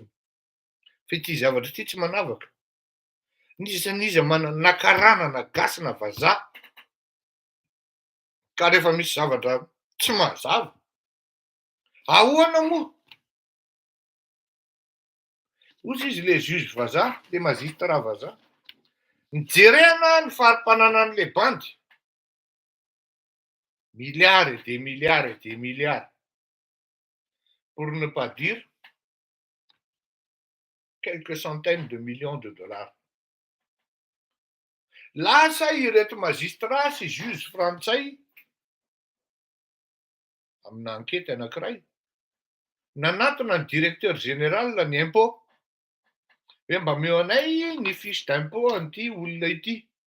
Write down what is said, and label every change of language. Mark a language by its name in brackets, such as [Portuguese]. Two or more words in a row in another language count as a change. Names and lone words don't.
[Malagasy] Fa ity zavatra ity tsy manavaka. N'iza manana nakaranana gasina vazaha, ka rehefa misy zavatra tsy mazava, ahoana moa? Ozy izy le juge vazaha, le magistrat vazaha, nijerena ny farim-pananan'le bandy. [French] Milliards et des milliards et des milliards. Pour ne pas dire quelques centaines de millions de dollars. [Malagasy] Lasa ireto magistrat sy juge frantsay amina ankety anankiray, nanatona ny [French] directeur général [Malagasy] ny impôt hoe mba meo anay ny [French] fiche d'impôt [Malagasy] an'ity olona ity.